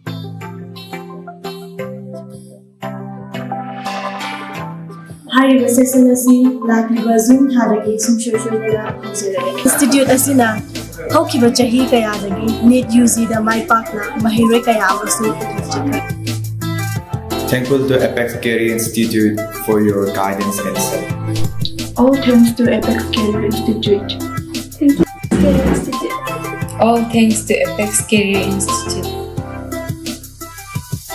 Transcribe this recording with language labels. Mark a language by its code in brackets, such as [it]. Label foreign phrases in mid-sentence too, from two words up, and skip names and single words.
[mni] Hariba session asi lakliba Zoom thadagi sumshoshonera hausare. Institute asina hokiba chahi kayadagi NET UZ da mai pakna mahiroi kaya amasu uthakchika. [en] Thankful to Apex Career Institute for your guidance and support. All thanks to Apex Career Institute. Thank you, Career Institute. All thanks to Apex Career Institute.